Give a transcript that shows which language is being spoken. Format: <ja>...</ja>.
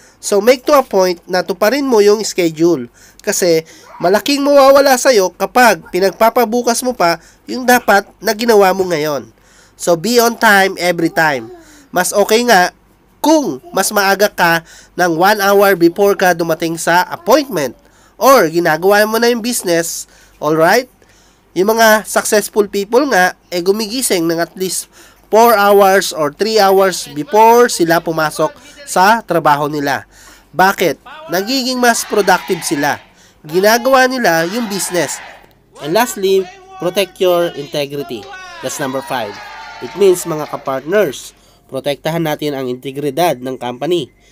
<en>So make to a point</en> <tl>na tuparin mo yung schedule. Kasi malaking mawawala sa'yo kapag pinagpapabukas mo pa yung dapat na ginawa mo ngayon.</tl> <en>So be on time every time.</en> <tl>Mas okay nga kung mas maaga ka ng 1 hour before ka dumating sa appointment. Or ginagawa mo na yung business, alright? Yung mga successful people nga, gumigising ng at least 4 hours or 3 hours before sila pumasok sa trabaho nila. Bakit? Nagiging mas productive sila. Ginagawa nila yung business.</tl> <en>And lastly, protect your integrity. That's number 5. It means</en> <tl>mga kapartners, protektahan natin ang integridad ng company.</tl>